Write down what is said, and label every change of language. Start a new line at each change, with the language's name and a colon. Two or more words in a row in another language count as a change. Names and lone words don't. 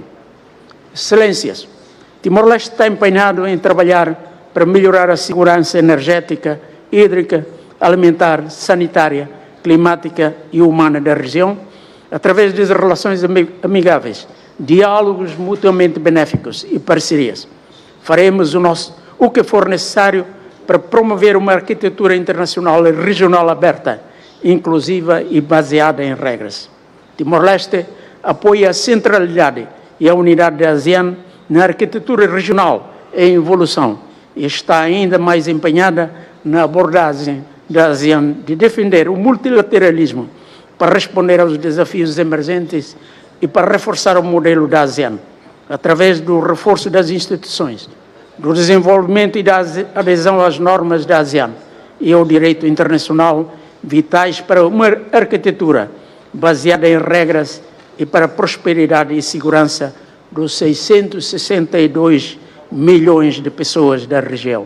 Portuguese: Excelências, Timor-Leste está empenhado em trabalhar para melhorar a segurança energética, hídrica, alimentar, sanitária, climática e humana da região, através de relações amigáveis, diálogos mutuamente benéficos e parcerias. Faremos o que for necessário para promover uma arquitetura internacional e regional aberta, inclusiva e baseada em regras. Timor-Leste apoia a centralidade e a unidade da ASEAN na arquitetura regional em evolução e está ainda mais empenhada na abordagem da ASEAN de defender o multilateralismo para responder aos desafios emergentes e para reforçar o modelo da ASEAN, através do reforço das instituições, do desenvolvimento e da adesão às normas da ASEAN e ao direito internacional, vitais para uma arquitetura baseada em regras e para a prosperidade e segurança dos 662 milhões de pessoas da região.